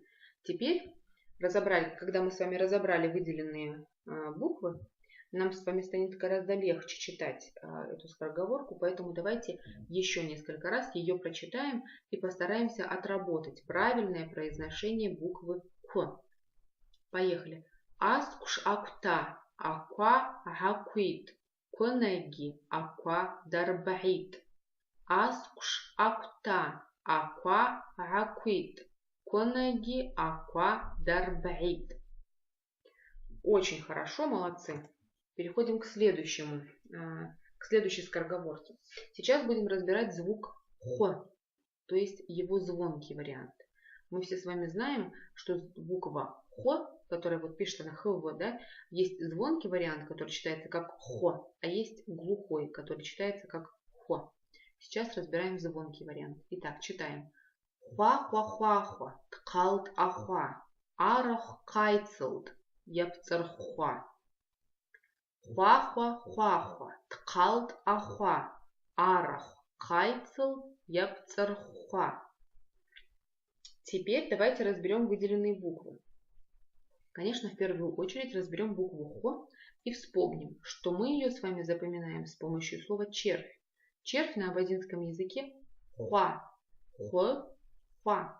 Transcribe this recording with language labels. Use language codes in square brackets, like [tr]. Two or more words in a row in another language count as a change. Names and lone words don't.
[ru] Теперь, когда мы с вами разобрали выделенные буквы, нам с вами станет гораздо легче читать эту скороговорку, поэтому давайте еще несколько раз ее прочитаем и постараемся отработать правильное произношение буквы Х. Поехали. [abq] Аскуш акта, аква гакуит, конеги, аква дарбаит. Аскуш акта, аква гакуит, конеги, аква дарбаит. [ru] Очень хорошо, молодцы. Переходим к следующей скороговорке. Сейчас будем разбирать звук Х, то есть его звонкий вариант. Мы все с вами знаем, что буква Х, которая вот пишется на ХВ, да, есть звонкий вариант, который читается как Х, а есть глухой, который читается как Х. Сейчас разбираем звонкий вариант. Итак, читаем. [abq] Хуа-хуа-хуа-хуа, ткалт ахуа, арах кайцелт, япцерхуа. Хуа-хуа-хуа-хуа, ткалт ахуа, арах кайцелт, япцерхуа. [ru] Теперь давайте разберем выделенные буквы. Конечно, в первую очередь разберем букву Х и вспомним, что мы ее с вами запоминаем с помощью слова червь. Червь на абазинском языке хуа, х, хуа.